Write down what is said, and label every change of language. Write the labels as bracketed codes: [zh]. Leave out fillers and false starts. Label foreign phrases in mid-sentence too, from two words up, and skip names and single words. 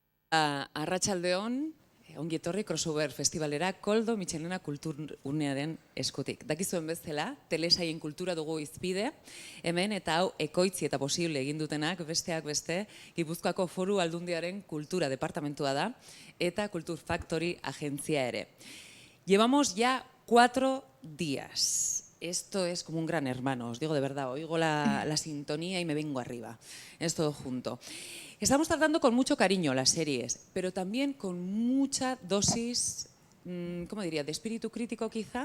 [eu] Arratsaldeon, ongi etorri crossover festivalera Koldo Mitxelena kulturgunearen eskutik. Dakizuen bezala, telesaien kultura dugu izpide, hemen eta hau ekoitzi eta posible egin dutenak besteak beste, Gipuzkoako Foru Aldundiaren kultura departamentua da eta Culture Factory agentzia ere. [es] Llevamos ya 4 días. Esto es como un gran hermano, os digo de verdad, oigo la sintonía y me vengo arriba. Es todo junto. Estamos tratando con mucho cariño las series, pero también con mucha dosis, ¿cómo diría?, de espíritu crítico quizá.